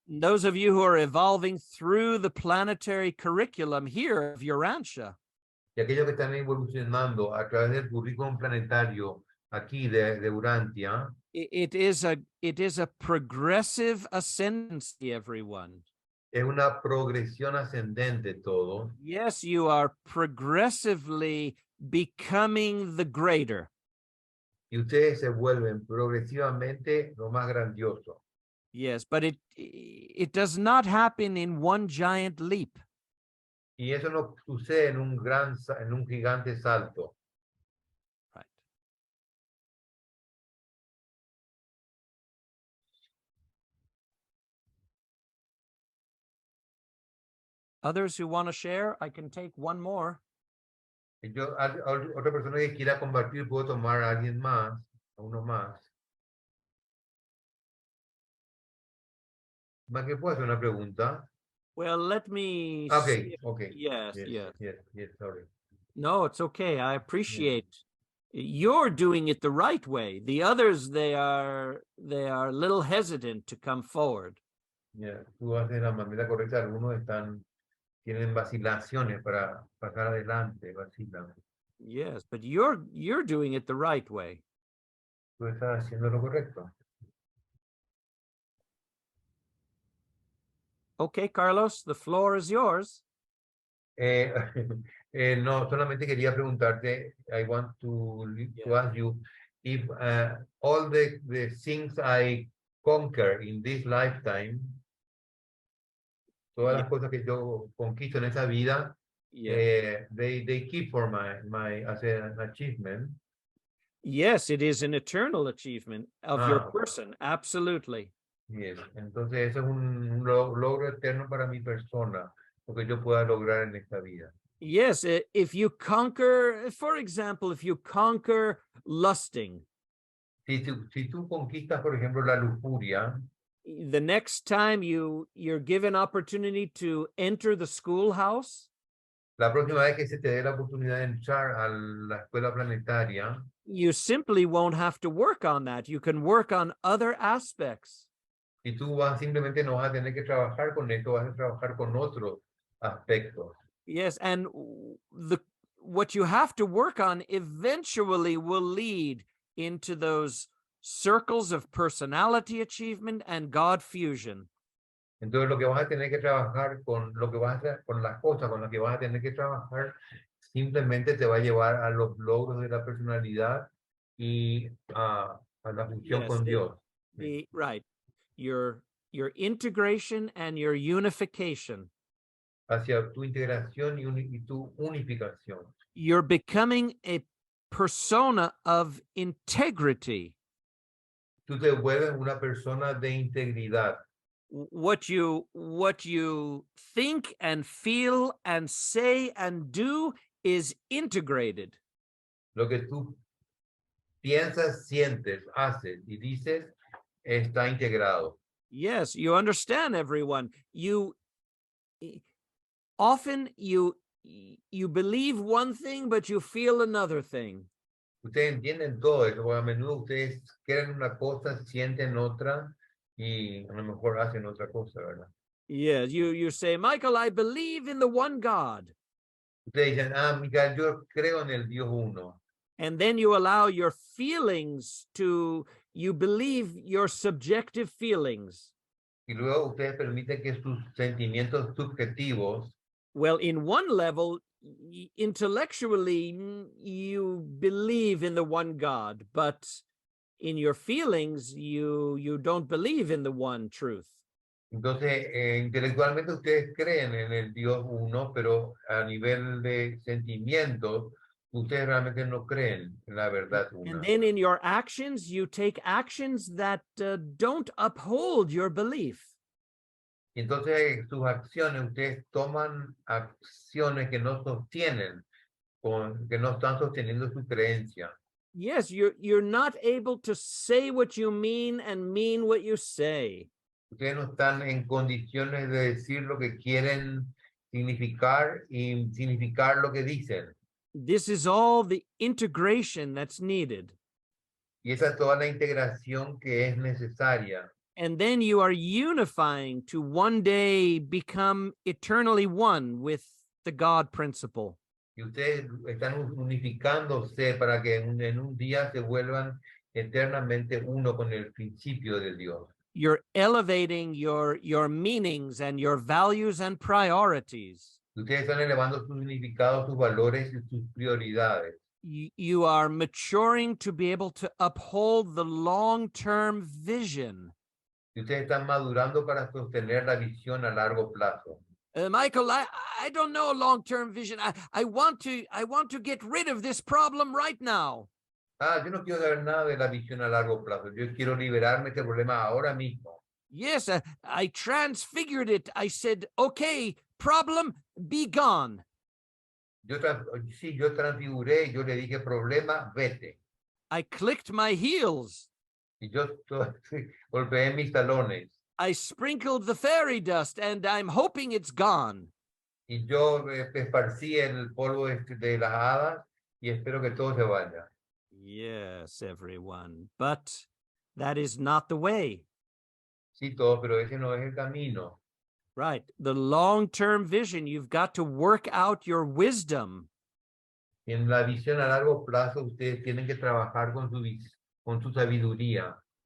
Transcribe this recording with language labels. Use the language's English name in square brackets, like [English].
[English] Those of you who are evolving through the planetary curriculum here of Urantia, [Spanish] Y aquellos que están evolucionando a través del currículum planetario aquí de Urantia, [English] it is a progressive ascendancy, everyone. [Spanish] es una progresión ascendente todo. [English] Yes, you are progressively becoming the greater. [Spanish] Y ustedes se vuelven progresivamente lo más grandioso. [English] Yes, but it does not happen in one giant leap. [Spanish] Y eso no sucede en un gigante salto. [English] Right. Others who want to share, I can take one more. [Spanish] Otra persona que quiera compartir, puedo tomar a alguien más, a uno más. ¿Más que puedo hacer una pregunta? [English] Well, let me Okay, see. okay. Yes, Yes, yes. yes, yes, sorry. No, it's okay. I appreciate you're doing it the right way. The others, they are a little hesitant to come forward. [Spanish] Ya, tú haces la manera correcta, algunos tienen vacilaciones para pasar adelante, vacilan. [English] Yes, but you're doing it the right way. [Spanish] Tú estás haciendo lo correcto. [English] Okay, Carlos, the floor is yours. [Spanish] Eh, no, solamente quería preguntarte, [English] I want to ask you if all the things I conquer in this lifetime, [Spanish] todas las cosas que yo conquisto en esa vida, [English] they keep for my as an achievement. Yes, it is an eternal achievement of your person. Absolutely. Yes. [Spanish] Entonces eso es un logro eterno para mi persona, lo que yo pueda lograr en esta vida. [English] Yes, if you conquer, for example, if you conquer lusting, [Spanish] Si tú conquistas, por ejemplo, la lujuria, [English] the next time you're given opportunity to enter the schoolhouse, [Spanish] la próxima vez que se te dé la oportunidad de entrar a la escuela planetaria, [English] you simply won't have to work on that. You can work on other aspects. [Spanish] y tú simplemente no vas a tener que trabajar con esto, vas a trabajar con otros aspectos. [English] Yes, and what you have to work on eventually will lead into those circles of personality achievement and God fusion. [Spanish] Entonces lo que vas a tener que trabajar con lo que vas a con las cosas con las que vas a tener que trabajar simplemente te va a llevar a los logros de la personalidad y a la fusión con Dios. [English] Right. Your integration and your unification. [Spanish] Hacia tu integración y tu unificación. [English] You're becoming a persona of integrity. [Spanish] Tú te vuelves una persona de integridad. [English] What you think and feel and say and do is integrated. [Spanish] Lo que tú piensas, sientes, haces y dices está integrado. [English] Yes, you understand, everyone. Often you believe one thing, but you feel another thing. [Spanish] Ustedes entienden todo eso, porque a menudo ustedes creen una cosa, sienten otra y a lo mejor hacen otra cosa, ¿verdad? [English] Yes, you say, Michael, I believe in the one God. [Spanish] Ustedes dicen, Michael, yo creo en el Dios uno. [English] And then you allow your feelings you believe your subjective feelings. [Spanish] Y luego ustedes permiten que sus sentimientos subjetivos. [English] Well, in one level, intellectually, you believe in the one God, but in your feelings, you don't believe in the one truth. [Spanish] Entonces, intelectualmente ustedes creen en el Dios uno, pero a nivel de sentimientos, ustedes realmente no creen en la verdad una. [English] And then in your actions, you take actions that don't uphold your belief. [Spanish] Entonces, sus acciones, ustedes toman acciones que no sostienen, que no están sosteniendo su creencia. [English] Yes, you're not able to say what you mean and mean what you say. [Spanish] Ustedes no están en condiciones de decir lo que quieren significar y significar lo que dicen. [English] This is all the integration that's needed. [Spanish] Y esa es toda la integración que es necesaria. [English] And then you are unifying to one day become eternally one with the God principle. [Spanish] Y ustedes están unificándose para que en un día se vuelvan eternamente uno con el principio de Dios. [English] You're elevating your meanings and your values and priorities. [Spanish] Ustedes están elevando sus significados, sus valores y sus prioridades. [English] You are maturing to be able to uphold the long-term vision. [Spanish] Y ustedes están madurando para sostener la visión a largo plazo. [English] Michael, I don't know long-term vision. I want to get rid of this problem right now. [Spanish] Yo no quiero saber nada de la visión a largo plazo. Yo quiero liberarme de este problema ahora mismo. [English] Yes, I transfigured it. I said, okay, problem, be gone. [Spanish] Yo transfiguré, yo le dije, problema, vete. [English] I clicked my heels. [Spanish] Y yo golpeé mis talones. [English] I sprinkled the fairy dust and I'm hoping it's gone. [Spanish] Y yo esparcí el polvo de las hadas y espero que todo se vaya. [English] Yes, everyone. But that is not the way. [Spanish] Sí, todo, pero ese no es el camino. [English] Right. The long-term vision, you've got to work out your wisdom. [Spanish] En la visión a largo plazo, ustedes tienen que trabajar con su sabiduría.